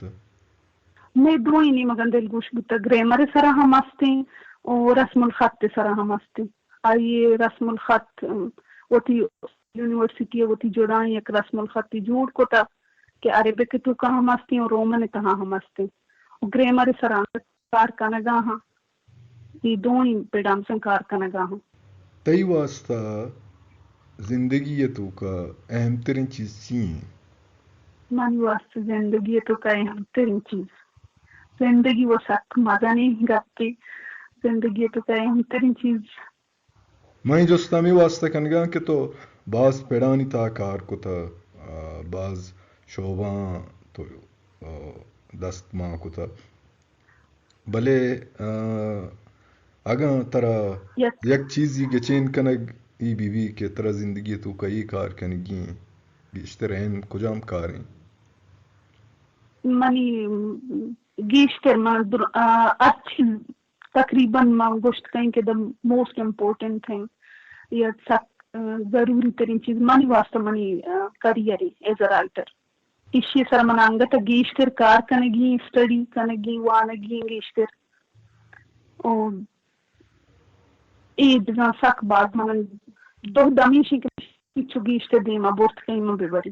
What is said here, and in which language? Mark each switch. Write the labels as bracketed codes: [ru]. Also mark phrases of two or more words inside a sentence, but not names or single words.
[bal] میں دوئی نیمگا دل گوش بتا گرامر سرا ہم استے اور رسم الخط سرا ہم استے آئیے رسم الخط وتی یونیورسٹی وتی جوڑائیں یک رسم الخط جوڑ کتا کہ عربک تو کا ہم استے اور رومن تہا ہم استے گرامر سرا کار کنگا ہاں یہ دوئی پیڑام سن کار کنگا ہاں تئی واسطہ زندگی تو کا اہم ترین چیز چین مانی واسطہ زندگی تو کا اہم ترین چیز زندگی وہ سخت مزہ نہیں گاتی زندگی تو کا اہم ترین چیز میں جستامی واسطہ کنگا کہ تو بعض پیڑانی تا کار کو تا بعض شعباں تو دست ماں کو تا بلے اگاں ترا یک چیزی گچین کنگ ای بی کہ ترا زندگی تو کئی کار کنگی بیشتر ہیں کجام کاریں منی گیشتر من اچھی تقریباً میں گوشت کہیں کہ [en] the most important thing [bal] یا ضروری ترین چیز منی واسطہ منی کریئر [en] as a writer [bal] اسی سر من انگتا گیشتر کار کنگی اسٹڈی کنگی وانگی گیشتر اور اید نا سک بعد من دو دمیشی کے چگیشتر دیما بورت کہیں من ببری